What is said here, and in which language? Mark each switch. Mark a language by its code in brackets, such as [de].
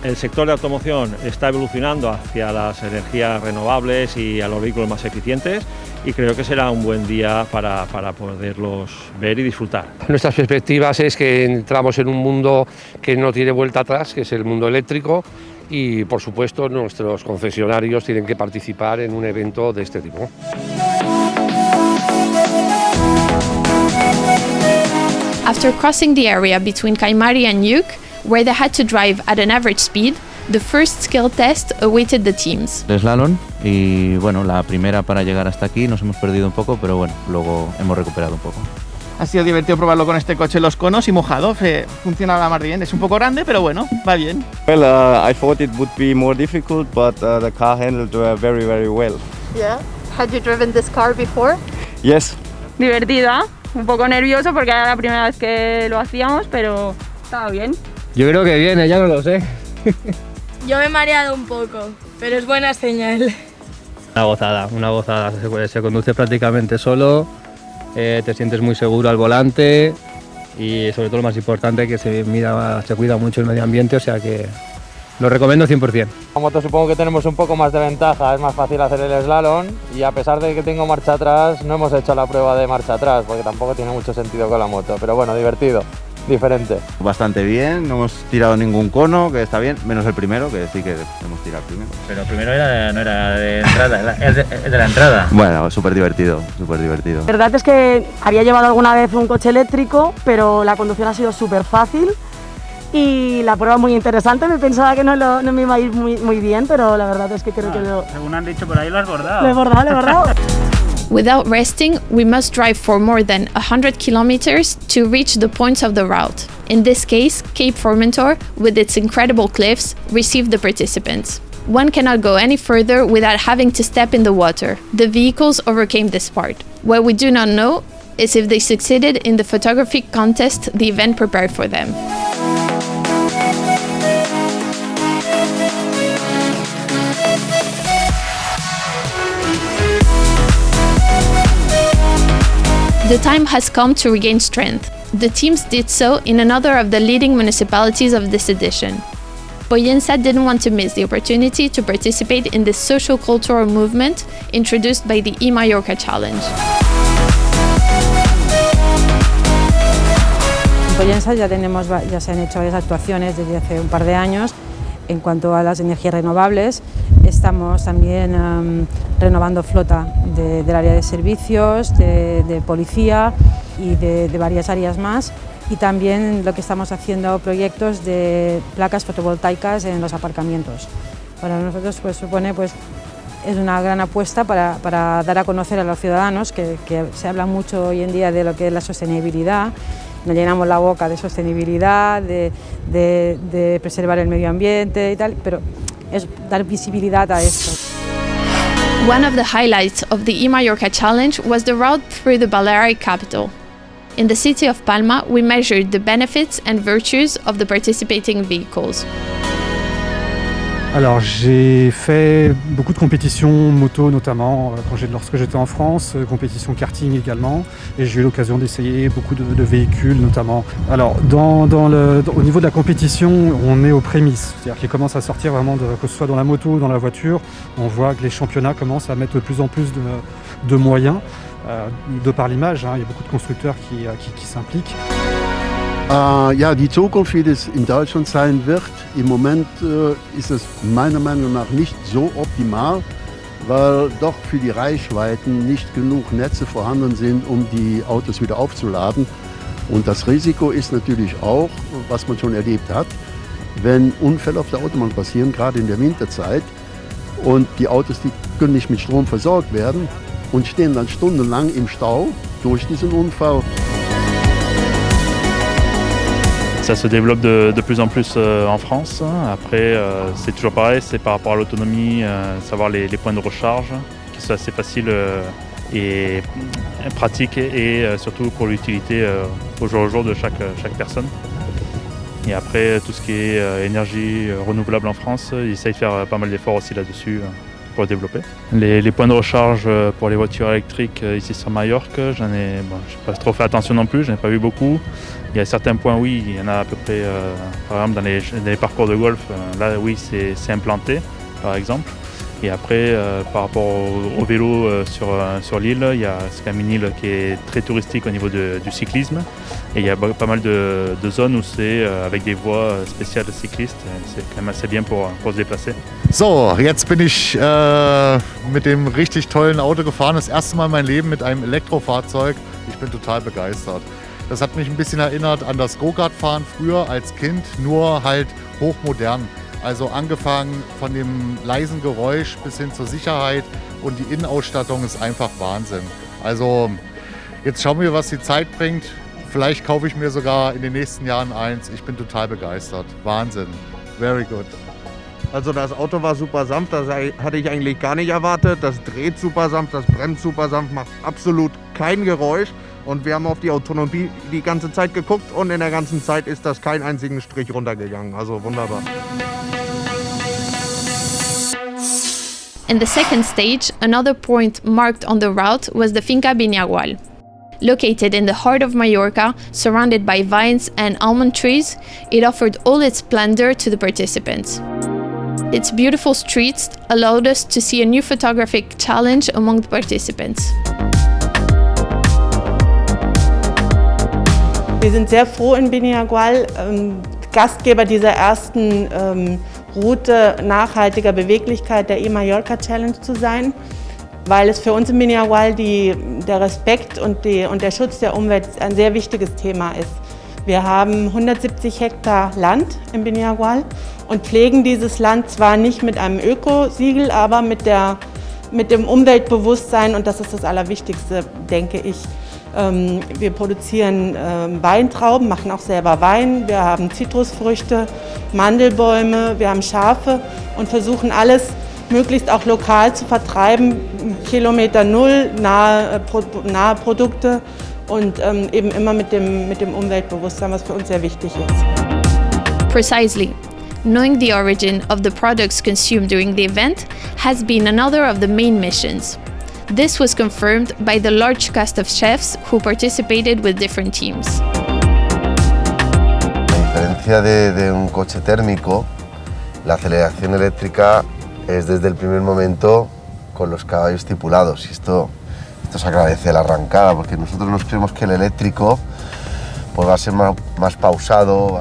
[es] El sector de automoción está evolucionando hacia las energías renovables y a los vehículos más eficientes y creo que será un buen día para poderlos ver y disfrutar. Nuestras perspectivas es que entramos en un mundo que no tiene vuelta atrás, que es el mundo eléctrico, y por supuesto nuestros concesionarios tienen que participar en un evento de este tipo. [en] After crossing the area between Caimari and Yuc, where they had to drive at an average speed, the first skill test awaited the teams. [es] El slalom y bueno, la primera para llegar hasta aquí nos hemos perdido un poco, pero bueno, luego hemos recuperado un poco. Ha sido divertido probarlo con este coche en los conos y mojado, funciona más bien. Es un poco grande, pero bueno, va bien. [en] Well, I thought it would be more difficult, but the car handled very, very well. Yeah. Had you driven this car before? Yes. [es] Divertida, un poco nervioso porque era la primera vez que lo hacíamos, pero estaba bien. Yo creo que viene, ya no lo sé. Yo me he mareado un poco, pero es buena señal. Una gozada, se conduce prácticamente solo. Te sientes muy seguro al volante y sobre todo lo más importante que se cuida mucho el medio ambiente, o sea que lo recomiendo 100%. La moto supongo que tenemos un poco más de ventaja, es más fácil hacer el slalom y a pesar de que tengo marcha atrás no hemos hecho la prueba de marcha atrás porque tampoco tiene mucho sentido con la moto, pero bueno, divertido. Diferente. Bastante bien, no hemos tirado ningún cono, que está bien, menos el primero, que sí que hemos tirado primero. Pero el primero no era de entrada, es de la entrada. Bueno, súper divertido, súper divertido. La verdad es que había llevado alguna vez un coche eléctrico, pero la conducción ha sido súper fácil y la prueba muy interesante. Me pensaba que no me iba a ir muy bien, pero la verdad es que creo que según han dicho por ahí lo has bordado. Lo he bordado. [en] Without resting, we must drive for more than 100 kilometers to reach the points of the route. In this case, Cape Formentor, with its incredible cliffs, received the participants. One cannot go any further without having to step in the water. The vehicles overcame this part. What we do not know is if they succeeded in the photography contest the event prepared for them. The time has come to regain strength. The teams did so in another of the leading municipalities of this edition. Pollensa didn't want to miss the opportunity to participate in this social-cultural movement introduced by the eMallorca Challenge. [es] En Pollensa ya se han hecho varias actuaciones desde hace un par de años en cuanto a las energías renovables. Estamos también renovando flota del área de servicios, de policía y de varias áreas más. Y también lo que estamos haciendo proyectos de placas fotovoltaicas en los aparcamientos. Para nosotros supone es una gran apuesta para dar a conocer a los ciudadanos que se habla mucho hoy en día de lo que es la sostenibilidad. Nos llenamos la boca de sostenibilidad, de preservar el medio ambiente y tal, pero es dar visibilidad a esto. [en] One of the highlights of the eMallorca Challenge was the route through the Balearic capital. In the city of Palma, we measured the benefits and virtues of the participating vehicles. [fr] Alors j'ai fait beaucoup de compétitions moto notamment lorsque j'étais en France, compétitions karting également, et j'ai eu l'occasion d'essayer beaucoup de véhicules notamment. Alors au niveau de la compétition, on est aux prémices, c'est-à-dire qu'il commence à sortir vraiment, que ce soit dans la moto ou dans la voiture, on voit que les championnats commencent à mettre de plus en plus de moyens, de par l'image, il y a beaucoup de constructeurs qui s'impliquent. [de] Ja, die Zukunft, wie das in Deutschland sein wird, im Moment ist es meiner Meinung nach nicht so optimal, weil doch für die Reichweiten nicht genug Netze vorhanden sind, um die Autos wieder aufzuladen. Und das Risiko ist natürlich auch, was man schon erlebt hat, wenn Unfälle auf der Autobahn passieren, gerade in der Winterzeit, und die Autos, die können nicht mit Strom versorgt werden und stehen dann stundenlang im Stau durch diesen Unfall. [fr] Ça se développe de plus en plus en France. Après, c'est toujours pareil, c'est par rapport à l'autonomie, savoir les points de recharge, qui soient assez faciles et pratiques et surtout pour l'utilité au jour le jour de chaque personne. Et après, tout ce qui est énergie renouvelable en France, ils essayent de faire pas mal d'efforts aussi là-dessus pour le développer. Les points de recharge pour les voitures électriques ici sur Majorque, je n'ai pas trop fait attention non plus, je n'ai pas vu beaucoup. Il y a certains points, oui, il y en a à peu près, par exemple dans les parcours de golf, là oui c'est implanté par exemple. Et après, par rapport au vélo sur l'île, c'est quand même une île qui est très touristique au niveau du cyclisme. Et il y a pas mal de zones où c'est avec des voies spéciales cyclistes. C'est quand même assez bien pour se déplacer. [de] So, jetzt bin ich mit dem richtig tollen Auto gefahren. Das erste Mal in meinem Leben mit einem Elektrofahrzeug. Ich bin total begeistert. Das hat mich ein bisschen erinnert an das Go-Kart-Fahren früher als Kind, nur halt hochmodern. Also angefangen von dem leisen Geräusch bis hin zur Sicherheit, und die Innenausstattung ist einfach Wahnsinn. Also jetzt schauen wir, was die Zeit bringt. Vielleicht kaufe ich mir sogar in den nächsten Jahren eins. Ich bin total begeistert. Wahnsinn. [en] Very good. [de] Also das Auto war super sanft, das hatte ich eigentlich gar nicht erwartet. Das dreht super sanft, das bremst super sanft, macht absolut kein Geräusch. Und wir haben auf die Autonomie die ganze Zeit geguckt und in der ganzen Zeit ist das keinen einzigen Strich runtergegangen. Also wunderbar. [en] In the second stage, another point marked on the route was the Finca Biniagual. Located in the heart of Mallorca, surrounded by vines and almond trees, it offered all its splendor to the participants. Its beautiful streets allowed us to see a new photographic challenge among the participants. [de] Wir sind sehr froh in Biniagual, Gastgeber dieser ersten Route nachhaltiger Beweglichkeit der eMallorca Challenge zu sein, weil es für uns in Biniagual der Respekt und der Schutz der Umwelt ein sehr wichtiges Thema ist. Wir haben 170 Hektar Land in Biniagual und pflegen dieses Land zwar nicht mit einem Ökosiegel, aber mit dem Umweltbewusstsein, und das ist das Allerwichtigste, denke ich. Wir produzieren Weintrauben, machen auch selber Wein, wir haben Zitrusfrüchte, Mandelbäume, wir haben Schafe und versuchen alles möglichst auch lokal zu vertreiben, Kilometer Null, nahe Produkte und eben immer mit dem Umweltbewusstsein, was für uns sehr wichtig ist. [en] Precisely. Knowing the origin of the products consumed during the event has been another of the main missions. This was confirmed by the large cast of chefs who participated with different teams. [es] A diferencia de un coche térmico, la aceleración eléctrica es desde el primer momento con los caballos estipulados, y esto se agradece a la arrancada, porque nosotros nos creemos que el eléctrico pues va a ser más pausado.